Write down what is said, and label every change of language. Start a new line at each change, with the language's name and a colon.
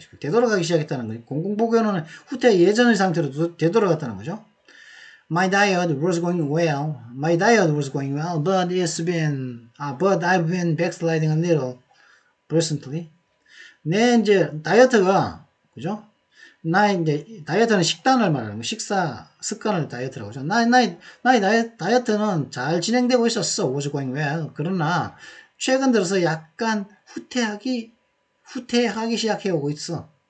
Korean: 되돌아가기 시작했다는 거예요. 공공보건은 예전의 상태로 되돌아갔다는 거죠.
English: My diet was going well, but I've been backsliding a little recently.
Korean: 이제 다이어트가, 그죠? 이제 다이어트는 식단을 말하는 거, 식사 습관을 다이어트라고 하죠. 나의 다이어트는 잘 진행되고 있었어.
English: was going well.
Korean: 그러나 최근 들어서 약간 후퇴하기 시작해 오고 있어.